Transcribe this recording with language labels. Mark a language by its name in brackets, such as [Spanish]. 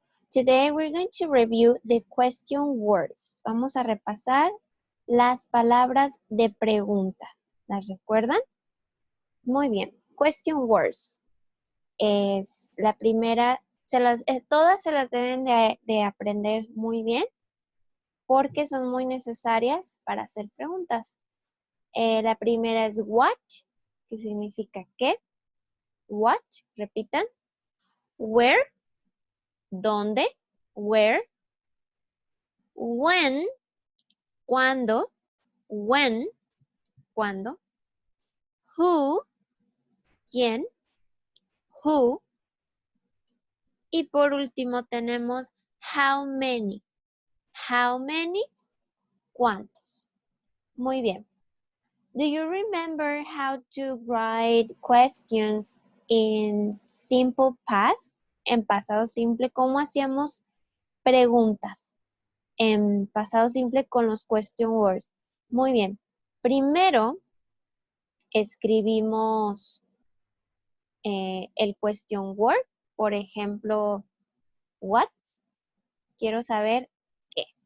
[English] Today we're going to review the question words. [Spanish] Vamos a repasar las palabras de pregunta. ¿Las recuerdan? Muy bien. Question words. Es la primera, todas se las deben de aprender muy bien porque son muy necesarias para hacer preguntas. La primera es what, que significa qué. [English] What, repitan. Where, ¿dónde? Where. When, ¿cuándo? When, ¿cuándo? Who, ¿quién? Who. [Spanish] Y por último tenemos how many. How many, ¿cuántos? Muy bien. [English] Do you remember how to write questions in simple past? [Spanish] En pasado simple, ¿cómo hacíamos preguntas? En pasado simple con los question words. Muy bien. Primero escribimos el question word, por ejemplo, what, quiero saber qué.